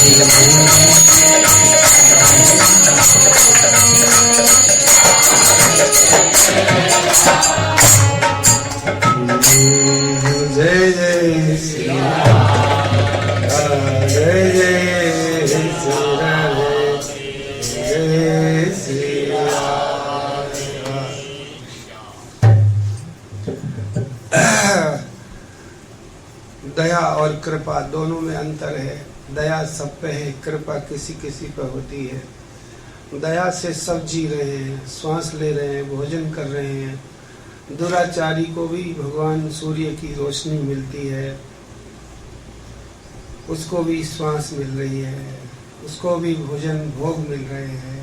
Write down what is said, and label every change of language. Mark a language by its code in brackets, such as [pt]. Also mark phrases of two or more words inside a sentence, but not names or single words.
[hi] जय जय श्री राम, जय जय श्री राम, जय श्री राम। दया और कृपा दोनों में अंतर है। दया सब पे है, कृपा किसी किसी पे होती है। दया से सब जी रहे हैं, श्वास ले रहे हैं, भोजन कर रहे हैं। दुराचारी को भी भगवान सूर्य की रोशनी मिलती है, उसको भी श्वास मिल रही है, उसको भी भोजन भोग मिल रहे हैं।